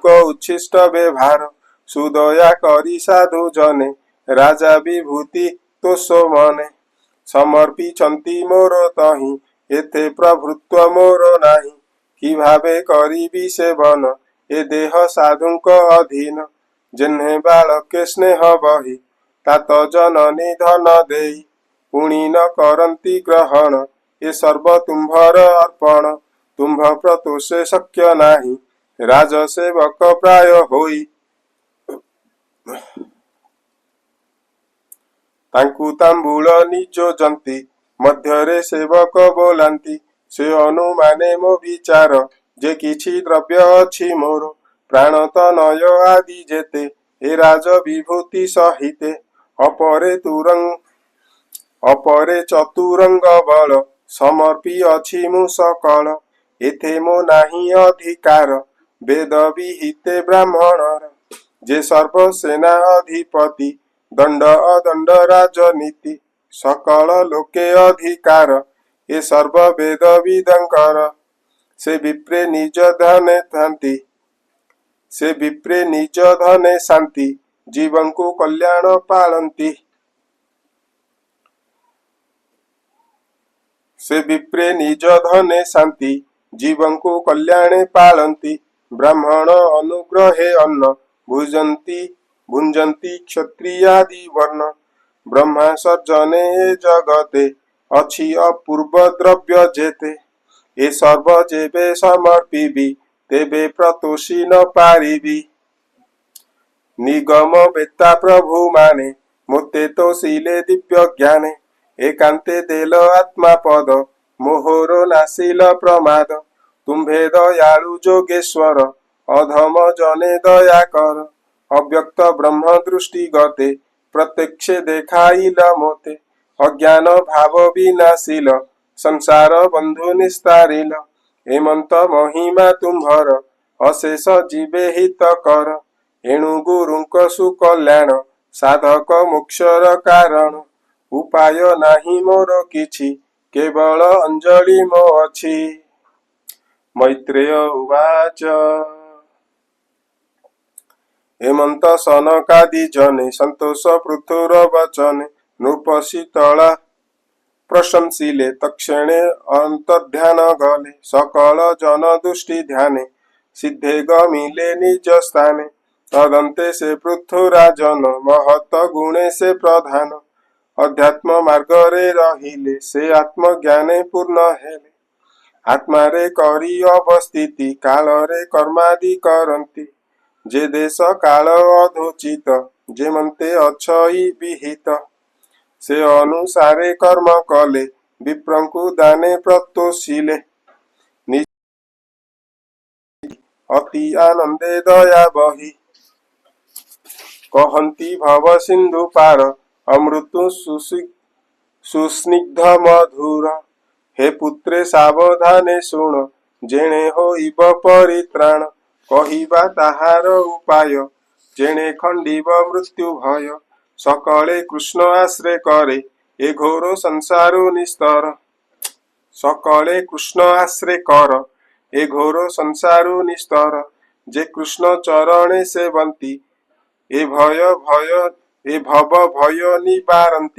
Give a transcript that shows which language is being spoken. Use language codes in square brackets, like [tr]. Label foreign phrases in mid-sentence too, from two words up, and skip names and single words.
[or] ଉଚ୍ଛିଷ୍ଟ ବ୍ୟବହାର ସୁଦୟା କରି ସାଧୁ ଜନେ ରାଜା ବିଭୂତି ତୋଷୋ ମନେ ସମର୍ପିଛନ୍ତି ମୋର ତହି ଏତେ ପ୍ରଭୁତ୍ୱ ମୋର ନାହି କି ଭାବେ କରିବି ସେବନ ଏ ଦେହ ସାଧୁଙ୍କ ଅଧୀନ ଯେହ୍ନେ ବାଳକେ ସ୍ନେହ ବହି ତାତ ଜନନୀ ଧନ ଦେଇ ପୁଣି ନ କରନ୍ତି ଗ୍ରହଣ ଏ ସର୍ବ ତୁମ୍ଭର ଅର୍ପଣ ତୁମ୍ଭ ପ୍ରତୋଷେ ଶକ୍ୟ ନାହି ରାଜସେବକ ପ୍ରାୟ ହୋଇ ତାଙ୍କୁ ତାମ୍ବୂଳ ନିଯୋଜନ୍ତି ମଧ୍ୟରେ ସେବକ ବୋଲନ୍ତି ସେ ଅନୁମାନେ ମୋ ବିଚାର ଯେ କିଛି ଦ୍ରବ୍ୟ ଅଛି ମୋର ପ୍ରାଣ ତନୟ ଆଦି ଯେତେ ହେ ରାଜ ବିଭୂତି ସହିତେ ଅପରେ ଚତୁରଙ୍ଗ ବଳ ସମର୍ପି ଅଛି ମୁ ସକଳ ଏଥେ ମୋ ନାହି ଅଧିକାର ବେଦ ବିହିତେ ବ୍ରାହ୍ମଣର ଯେ ସର୍ବ ସେନା ଅଧିପତି ଦଣ୍ଡ ଅଦଣ୍ଡ ରାଜନୀତି ସକଳ ଲୋକେ ଅଧିକାର ଏ ସର୍ବ ବେଦ ବିଦଙ୍କର ସେ ବିପ୍ରେ ନିଜ ଧନେ ଥାନ୍ତି ସେ ବିପ୍ରେ ନିଜ ଧନେ ଶାନ୍ତି ଜୀବନ କୋ କଲ୍ୟାଣ ପାଳନ୍ତି ସେ ବିପ୍ରେ ନିଜ ଧନେ ଶାନ୍ତି ଜୀବନ କୋ କଲ୍ୟାଣେ ପାଳନ୍ତି ବ୍ରାହ୍ମଣ ଅନୁଗ୍ରହେ ଅନ୍ନ ଭୁଞ୍ଜନ୍ତି କ୍ଷତ୍ରିୟାଦି ବର୍ଣ୍ଣ ବ୍ରହ୍ମା ସର୍ଜନେ ଜଗତେ ଅଛି ଅପୂର୍ବ ଦ୍ରବ୍ୟ ଯେତେ ଏ ସର୍ବ ଯେବେ ସମର୍ପିବି ତେବେ ପ୍ରତୋଷି ନ ପାରିବି ନିଗମ ବେତ୍ତା ପ୍ରଭୁ ମାନେ ମୋତେ ତୋ ଶୀଳେ ଦିବ୍ୟ ଜ୍ଞାନେ ଏକାନ୍ତେ ଦେଲ ଆତ୍ମା ପଦ ମୋହରୋ ନାଶିଲ ପ୍ରମାଦ ତୁମ୍ଭେ ଦୟାଳୁ ଯୋଗେଶ୍ୱର ଅଧମ ଜନେ ଦୟା କର ଅବ୍ୟକ୍ତ ବ୍ରହ୍ମ ଦୃଷ୍ଟି ଗତେ ପ୍ରତ୍ୟକ୍ଷ ଦେଖାଇଲ ମୋତେ ଅଜ୍ଞାନ ଭାବ ବିନାଶିଲ ସଂସାର ବନ୍ଧୁ ନିସ୍ତାରିଲ ହେମନ୍ତ ମହିମା ତୁମ୍ଭର ଅଶେଷ ଜୀବେ ହିତ କର ଏଣୁ ଗୁରୁଙ୍କ ସୁକଲ୍ୟାଣ ସାଧକ ମୋକ୍ଷର କାରଣ ଉପାୟ ନାହି ମୋର କିଛି କେବଳ ଅଞ୍ଜଳି ମୋ ଅଛି ମୈତ୍ରେୟ ଉବାଚ ହେମନ୍ତ ସନକାଦି ଜନେ ସନ୍ତୋଷ ପୃଥୁର ବଚନେ ନୃପଶୀତଳା ପ୍ରଶଂସିଲେ ତକ୍ଷଣେ ଅନ୍ତର୍ଧ୍ୟାନ ଗଲେ ସକଳ ଜନ ଦୃଷ୍ଟି ଧ୍ୟାନେ ସିଦ୍ଧେ ଗମିଲେ ନିଜ ସ୍ଥାନେ ତଦନ୍ତେ ସେ ପୃଥୁରାଜନ ମହତ ଗୁଣେ ସେ ପ୍ରଧାନ ଅଧ୍ୟାତ୍ମ ମାର୍ଗ ରେ ରହିଲେ ସେ ଆତ୍ମଜ୍ଞାନେ ପୂର୍ଣ୍ଣ ହେଲେ ଆତ୍ମା ରେ କରି ଅବସ୍ଥିତି କାଳ ରେ କର୍ମାଦି କରନ୍ତି ଯେ ଦେଶ କାଳ ଅଧୋଚିତ ଯେ ମନ୍ତେ ଅଛଇ ବିହିତ ସେ ଅନୁସାରେ କର୍ମ କଲେ ବିପ୍ରଙ୍କୁ ଦାନେ ପ୍ରତୋଷିଲେ ଅତି ଆନନ୍ଦେ ଦୟା ବହି କହନ୍ତି ଭବ ସିନ୍ଧୁ ପାର ଅମୃତୁ ସୁସ୍ନିଗ୍ଧ ମଧୁର ହେ ପୁତ୍ରେ ସାବଧାନେ ଶୁଣ ଯେଣେ ହୋଇବ ପରିତ୍ରାଣ କହିବା ତାହାର ଉପାୟ ଯେଣେ ଖଣ୍ଡିବ ମୃତ୍ୟୁ ଭୟ। ସକଳେ କୃଷ୍ଣ ଆଶ୍ରେ କରେ ଏ ଘୋର ସଂସାର ନିସ୍ତର। ସକଳେ କୃଷ୍ଣ ଆଶ୍ରେ କର ଏ ଘୋର ସଂସାର ନିସ୍ତର। ଯେ କୃଷ୍ଣ ଚରଣେ ସେବନ୍ତି ଏ ଭବ ଭୟ ନିବାରନ୍ତି।